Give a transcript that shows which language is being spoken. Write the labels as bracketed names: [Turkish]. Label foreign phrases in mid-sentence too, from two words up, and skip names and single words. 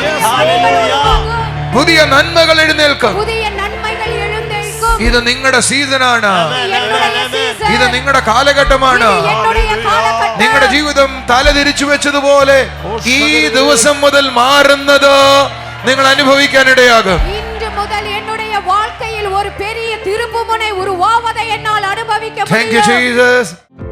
[Malayalam] പുതിയ നന്മകൾ എഴുന്നേൽക്കും. ഇത് നിങ്ങളുടെ സീസണാണ്. ഇത് നിങ്ങളുടെ കാലഘട്ടമാണ്. നിങ്ങളുടെ ജീവിതം തലതിരിച്ചു വെച്ചതുപോലെ ഈ ദിവസം മുതൽ മാറുന്നത് നിങ്ങൾ അനുഭവിക്കാനിടയാകും. [Tamil] வாழ்க்கையில் ஒரு பெரிய திருப்புமுனை உருவாவதை என்னால் அனுபவிக்க முடியும். [English] Thank you Jesus.